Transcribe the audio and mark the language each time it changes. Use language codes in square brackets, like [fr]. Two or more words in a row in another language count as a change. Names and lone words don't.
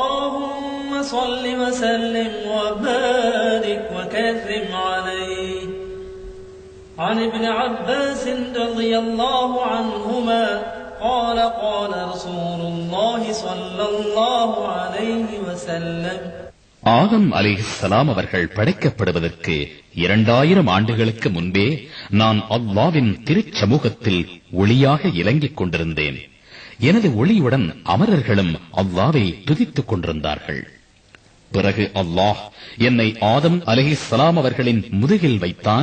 [ar] اللهم صل وسلم وبارك وكرم عليه. عن ابن عباس رضي الله عنهما قال قال رسول الله صلى الله عليه وسلم [ta] ஆதம் அலைஹிஸ்ஸலாம் அவர்கள் படைக்கப்படுவதற்கு 2000 ஆண்டுகளுக்கு முன்பே நான் அல்லாஹ்வின் திருச்சமூகத்தில் ஒளியாக இலங்கிக் கொண்டிருந்தேன். எனது ஒளியுடன் அமரர்களும் அல்லாஹ்வை துதித்துக் கொண்டிருந்தார்கள். பிறகு அல்லாஹ் என்னை ஆதம் அலைஹிஸ்ஸலாம் அவர்களின் முதுகில் வைத்தான்.